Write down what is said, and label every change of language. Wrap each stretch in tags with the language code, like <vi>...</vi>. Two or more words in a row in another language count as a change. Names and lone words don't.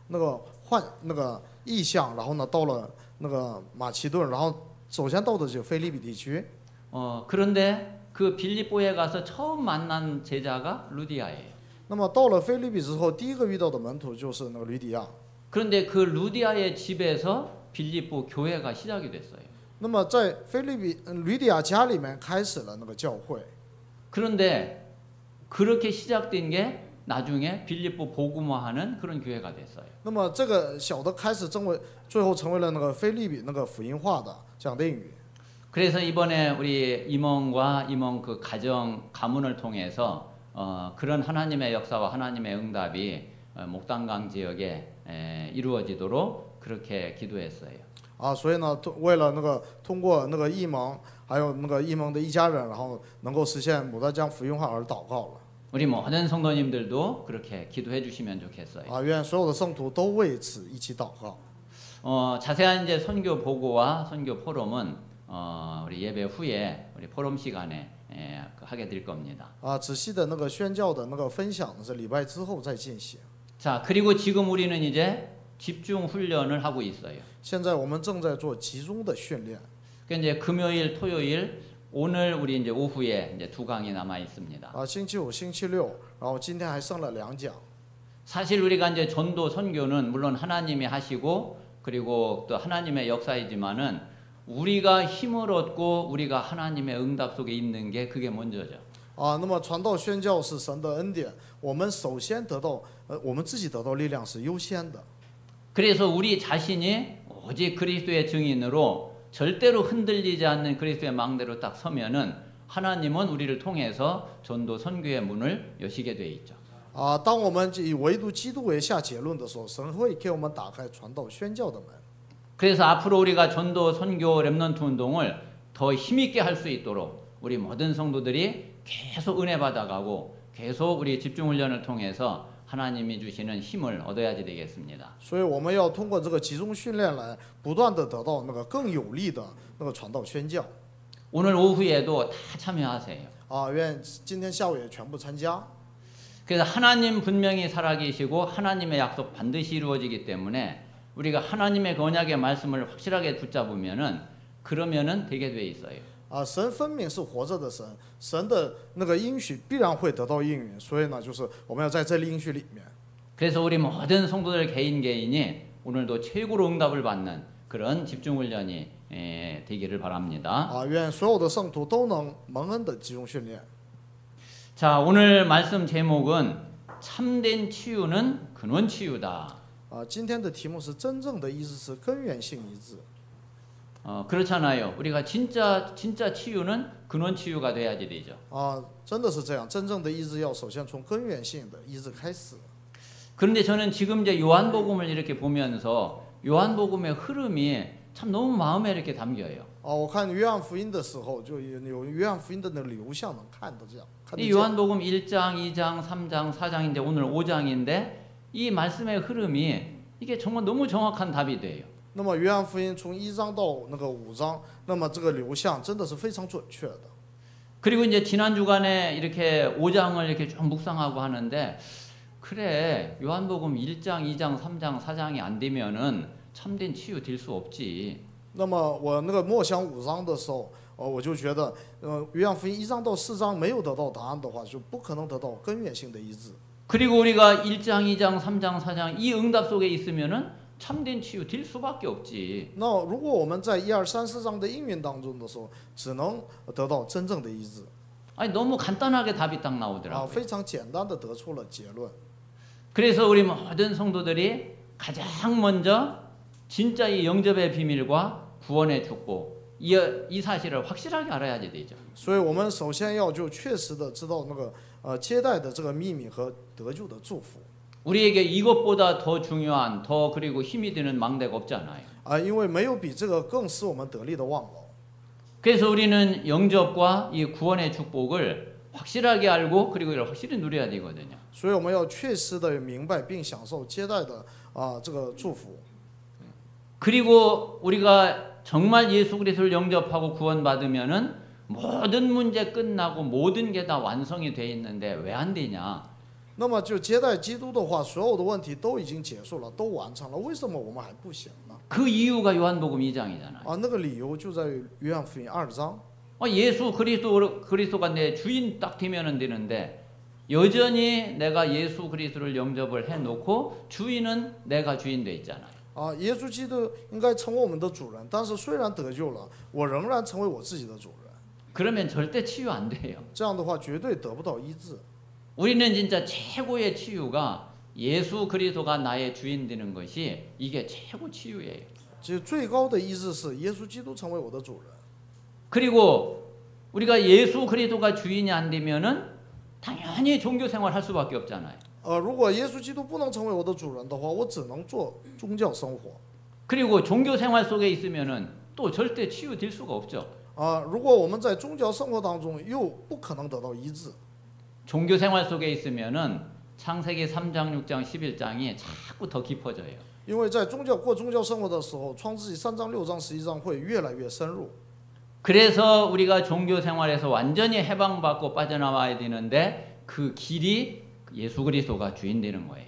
<zh>那个那个意向，然后呢到了那个马其顿，然后首先到的就腓立比地区。</zh> <ko>그런데 그 빌립보에 가서 처음 만난 제자가 루디아예요.</ko> <zh>那么到了腓立比之后，第一个遇到的门徒就是那个吕底亚。</zh> <ko>그런데 그 루디아의 집에서 빌립보 교회가 시작이 됐어요.</ko> <zh>那么在吕底亚家里面开始了那个教会。</zh> <ko>그런데 그렇게 시작된 게 나중에 빌립보 복음화하는 그런 교회가 됐어요.</ko> <zh>那么这个小的开始最后成为了那个腓立比那个福音化的讲电语。</zh> <ko>그래서 이번에 우리 임원과 임원 그 가문을 통해서 그런 하나님의 역사와 하나님의 응답이 목단강 지역에 이루어지도록 그렇게 기도했어요.</ko> <zh>所以呢，为了那个通过那个异蒙，还有那个异蒙的一家人，然后能够实现牡丹江福音化而祷告了。</zh> <ko>우리 모든 성도님들도 그렇게 기도해 주시면 좋겠어요.</ko> <zh>愿所有的圣徒都为此一起祷告。</zh> <ko>자세한 이제 선교 보고와 선교 포럼은 우리 예배 후에 우리 포럼 시간에 하게 될 겁니다.</ko> <zh>仔细的那个宣教的那个分享是礼拜之后再进行。</zh> <ko>자, 그리고 지금 우리는 이제 집중 훈련을 하고 있어요.</ko> <zh>现在我们正在做集中的训练。</zh> <ko>그러니까 이제 금요일, 토요일 오늘 우리 이제 오후에 이제 2강이 남아 있습니다.</ko> <zh>星期五、星期六，然后今天还剩了2讲。</zh> <ko>사실 우리가 이제 전도 선교는 물론 하나님이 하시고 그리고 또 하나님의 역사이지만은 우리가 힘을 얻고 우리가 하나님의 응답 속에 있는 게 그게 먼저죠.</ko> <zh>那么传道宣教是神的恩典，我们首先得到我们自己得到力量是优先的。</zh> <ko>그래서 우리 자신이 오직 그리스도의 증인으로 절대로 흔들리지 않는 그리스도의 망대로 딱 서면은 하나님은 우리를 통해서 전도 선교의 문을 여시게 돼 있죠.</ko> <zh>当我们以唯独基督为下结论的时候，神会给我们打开传道宣教的门。</zh> <ko>그래서 앞으로 우리가 전도 선교 렘넌트 운동을 더 힘있게 할 수 있도록 우리 모든 성도들이 계속 은혜 받아가고 계속 우리 집중 훈련을 통해서 하나님이 주시는 힘을 얻어야지 되겠습니다.</ko> <zh>所以我们要通过这个集中训练来不断的得到那个更有力的那个传道宣教。</zh> <ko>오늘 오후에도 다 참여하세요.</ko> <zh>愿今天下午也全部参加。</zh> <ko>그래서 하나님 분명히 살아계시고 하나님의 약속 반드시 이루어지기 때문에 우리가 하나님의 그 언약의 말씀을 확실하게 붙잡으면은 그러면은 되게 돼 있어요.</ko> <zh>神分明是活着的神，神的那个应许必然会得到应允，所以呢，就是我们要在这应许里面。</zh> <ko>그래서 우리 모든 성도들 개인이 오늘도 최고로 응답을 받는 그런 집중 훈련이 되기를 바랍니다.</ko> <zh>愿所有的圣徒都能蒙恩的集中训练。</zh> <ko>자, 오늘 말씀 제목은 참된 치유는 근원 치유다.</ko> <zh>今天的题目是真正的医治是根源性医治。</zh> <ko>그렇잖아요. 우리가 진짜 치유는 근원 치유가 돼야지 되죠.</ko> <zh>真的是这样，真正的医治要首先从根源性的医治开始。</zh> <ko>그런데 저는 지금 이제 요한복음을 이렇게 보면서 요한복음의 흐름이 참 너무 마음에 이렇게 담겨요.</ko> <zh>我看约翰福音的时候，就有约翰福音的那个流向能看到这样。</zh> <ko>이 요한복음 1장, 2장, 3장, 4장인데 오늘 5장인데 이 말씀의 흐름이 이게 정말 너무 정확한 답이 돼요.</ko> <zh>那么约翰福音从1章到那个5章，那么这个流向真的是非常准确的。</zh> <ko>그리고 이제 지난 주간에 이렇게 5장을 이렇게 좀 묵상하고 하는데 그래 요한복음 1장, 2장, 3장, 4장이 안 되면은 참된 치유 될 수 없지.</ko> <zh>那么我那个默想5章的时候，我就觉得，约翰福音1章到4章没有得到答案的话，就不可能得到根源性的医治。</zh> <ko>그리고 우리가 1장, 2장, 3장, 4장 이 응답 속에 있으면은 참된 치유 될 수밖에 없지.</ko> <zh>那如果我们在1、2、3、4章的应允当中的时候，只能得到真正的医治。</zh> <ko>아니 너무 간단하게 답이 딱 나오더라고요.</ko> <zh>非常简单的得出了结论。</zh> <ko>그래서 우리 모든 성도들이 가장 먼저 진짜 이 영접의 비밀과 구원의 축복 이 사실을 확실하게 알아야지 되죠.</ko> <zh>所以我们首先要就确实的知道那个接待的这个秘密和得救的祝福。</zh> <ko>우리에게 이것보다 더 중요한 더 그리고 힘이 드는 망대가 없잖아요.</ko> <zh>因为没有比这个更使我们得力的望楼。</zh> <ko>그래서 우리는 영접과 이 구원의 축복을 확실하게 알고 그리고 이걸 확실히 누려야 되거든요.</ko> <zh>所以我们要确实的明白并享受接待的这个祝福。</zh> <ko>그리고 우리가 정말 예수 그리스도를 영접하고 구원받으면은 모든 문제 끝나고 모든 게 다 완성이 돼 있는데 왜 안 되냐?</ko> <zh>那么就接待基督的话，所有的问题都已经结束了，都完成了，为什么我们还不行呢？</zh> <ko>그 이유가 요한복음 2장이잖아요.</ko> <zh>啊，那个理由就在于约翰福音2章。</zh> <ko>예수 그리스도가 내 주인 딱 되면 되는데 여전히 내가 예수 그리스도를 영접을 해놓고 주인은 내가 주인 돼 있잖아요.</ko> <zh>啊，耶稣基督应该成为我们的主人，但是虽然得救了，我仍然成为我自己的主人。</zh> <ko>그러면 절대 치유 안 돼요.</ko> <zh>这样的话绝对得不到医治。</zh> <ko>우리는 진짜 최고의 치유가 예수 그리스도가 나의 주인 되는 것이 이게 최고 치유예요.</ko> <zh>其实最高的医治是耶稣基督成为我的主人。</zh> <ko>그리고 우리가 예수 그리스도가 주인이 안 되면은 당연히 종교 생활 할 수밖에 없잖아요.</ko> <zh>如果耶稣基督不能成为我的主人的话，我只能做宗教生活。</zh> <ko>그리고 종교 생활 속에 있으면은 또 절대 치유될 수가 없죠.</ko> <zh>如果我们在宗教生活当中又不可能得到医治。</zh> <ko>종교 생활 속에 있으면은 창세기 3장, 6장, 11장이 자꾸 더 깊어져요.</ko> <zh>因为在过宗教生活的时候，创世纪3章、6章、11章会越来越深入。</zh> <ko>그래서 우리가 종교 생활에서 완전히 해방받고 빠져나와야 되는데 그 길이 예수 그리스도가 주인 되는 거예요.</ko>